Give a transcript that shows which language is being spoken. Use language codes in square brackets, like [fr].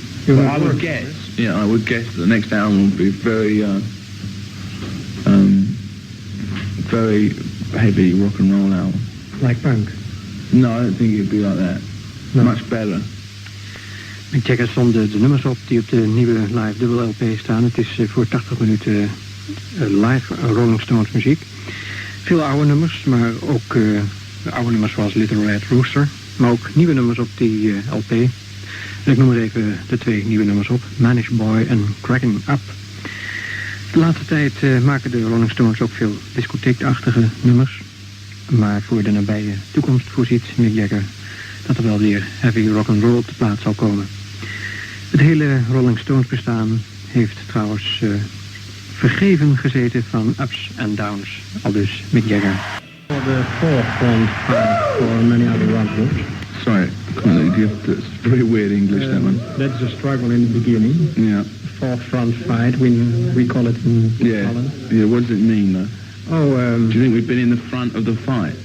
[en] I would guess that the next album will be very heavy rock and roll album. Like punk? No, I don't think it'd be like that. No. Much better. [nl] Mick Jagger stonden de nummers op die op de nieuwe live dubbel LP staan. Het is voor 80 minuten live Rolling Stones muziek. Veel oude nummers, maar ook oude nummers zoals Little Red Rooster. Maar ook nieuwe nummers op die LP. En ik noem er even de 2 nieuwe nummers op. Mannish Boy en Cracking Up. De laatste tijd maken de Rolling Stones ook veel discotheekachtige nummers. Maar voor de nabije toekomst voorziet Mick Jagger dat er wel weer heavy rock'n'roll op de plaats zal komen. Het hele Rolling Stones bestaan heeft trouwens vergeven gezeten van ups en downs. Aldus Mick Jagger. [en] For the forefront for many other rock groups. Sorry, it's very weird English, that one. That's a struggle in the beginning. Yeah. Forefront fight, we call it in Holland. Yeah, what does it mean though? Do you think we've been in the front of the fight?